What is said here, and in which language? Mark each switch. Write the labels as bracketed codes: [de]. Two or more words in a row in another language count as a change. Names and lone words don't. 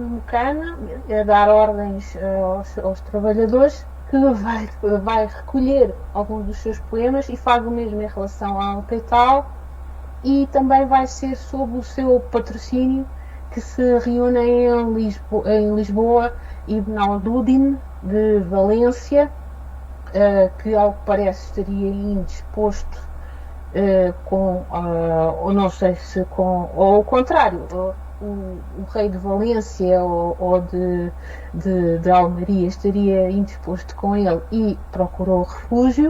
[pt] Muqana a dar ordens aos trabalhadores, que vai recolher alguns dos seus poemas e faz o mesmo em relação ao Teital, e também vai ser sob o seu patrocínio que se reúnem em Lisboa Ibn al-Dudin de Valência, que ao que parece estaria indisposto ou não sei se ou ao contrário, o rei de Valência ou de Almeria estaria indisposto com ele e procurou refúgio.